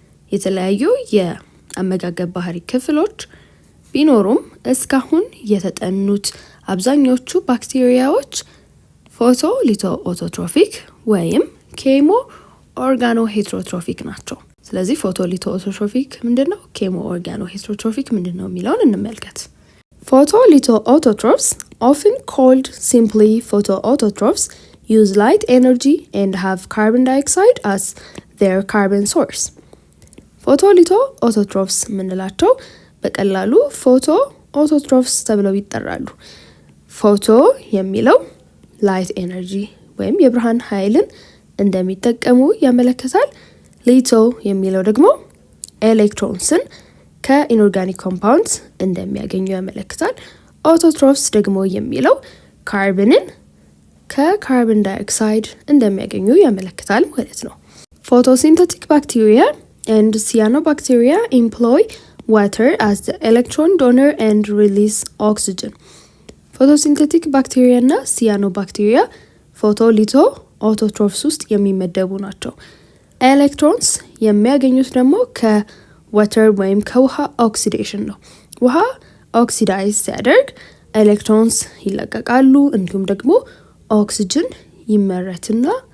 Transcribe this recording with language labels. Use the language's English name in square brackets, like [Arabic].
[Amharic] የተለያዩ የአመጋገብ ባህሪ ክፍሎች ቢኖሩም እስካሁን የተጠኑት አብዛኞቹ ባክቴሪያዎች ፎቶ-ሊቶ-ኦቶትሮፊክ ወይም ኬሞ-ኦርጋኖ-ሄትሮትሮፊክ ናቸው። ስለዚህ ፎቶ-ሊቶ-ኦቶትሮፊክ ምንድነው? ኬሞ-ኦርጋኖ-ሄትሮትሮፊክ ምንድነው የሚለውን እንመልከት። [English] Photo-litho-autotrophs, often called simply photoautotrophs, use light energy and have carbon dioxide as their carbon source. [Amharic] Photo-litho-autotrophs ምንላቸው በቀላሉ ፎቶ-አውቶትሮፍስ ተብለው ይጠራሉ። ፎቶ የሚለው ላይት ኤነርጂ ወይም የብርሃን ኃይልን እንደሚጠቀሙ ያመለክታል። ሊቶ የሚለው ደግሞ ኤሌክትሮንስን ከኢንኦርጋኒክ ኮምፓውንድስ እንደሚያገኙ ያመለክታል። አውቶትሮፍስ ደግሞ የሚለው ካርበንን ከካርበን ዳይኦክሳይድ እንደሚያገኙ ያመለክታል ማለት ነው። ፎቶሲንተቲክ ባክቴሪያ [English] and cyanobacteria employ water as the electron donor and release oxygen. [Amharic] ፎቶሲንቴቲክ ባክቴሪያ እና ሲያኖባክቴሪያ ፎቶሊቶ ኦቶትሮፍስ ውስጥ የሚመደቡ ናቸው። ኤሌክትሮንስ የሚያገኙት ደግሞ ከዋተር ወይም ከውሃ ኦክሲዴሽን ነው። ውሃ ኦክሲዳይዝ ሲያደርግ ኤሌክትሮንስ ይለቀቃሉ፣ እንዲሁም ደግሞ ኦክሲጅን ይመረትና